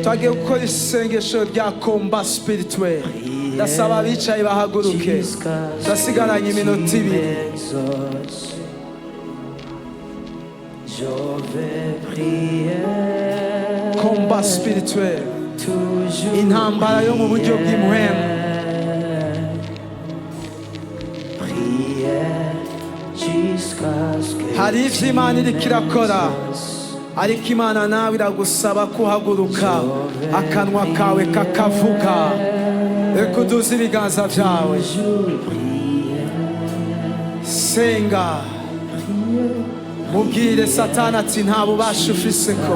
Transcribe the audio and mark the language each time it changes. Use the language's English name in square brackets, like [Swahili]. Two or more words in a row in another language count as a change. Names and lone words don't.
[Rundi] Twagiye gukora isengesho rya [French] komba spirituel. [Rundi] Ndasaba abicaye bahaguruke, ndasigaranye iminota ibiri. [French] Je vais prier, Komba spirituel, toujours [Rundi] intambara yo mu buryo bw'impwemu. [French] prier, jusqu'à ce que [Rundi] Hari ivyo Imana iriko irakora, ariko Imana nawe iragusaba kuhaguruka, akanwa kawe kakavuga. Reka uduze ibiganza vyawe, senga, mubwire Satani ati nta bubasha ufiseko.